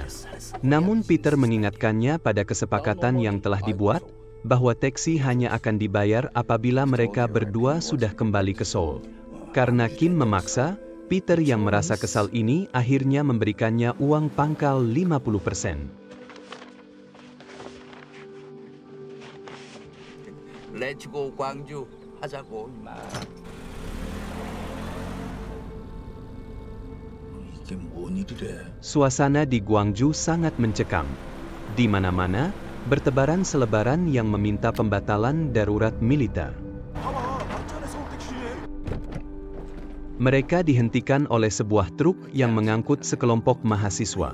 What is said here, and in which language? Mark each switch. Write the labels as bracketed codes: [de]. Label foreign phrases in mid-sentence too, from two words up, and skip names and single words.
[id] Namun Peter mengingatkannya pada kesepakatan yang telah dibuat, bahwa taksi hanya akan dibayar apabila mereka berdua sudah kembali ke Seoul. Karena Kim memaksa, Peter yang merasa kesal ini akhirnya memberikannya uang pangkal 50%. [en] Let's go Gwangju, [ko] 하자고 임마. [id] Suasana di Gwangju sangat mencekam. Di mana-mana, bertebaran selebaran yang meminta pembatalan darurat militer. Mereka dihentikan oleh sebuah truk yang mengangkut sekelompok mahasiswa.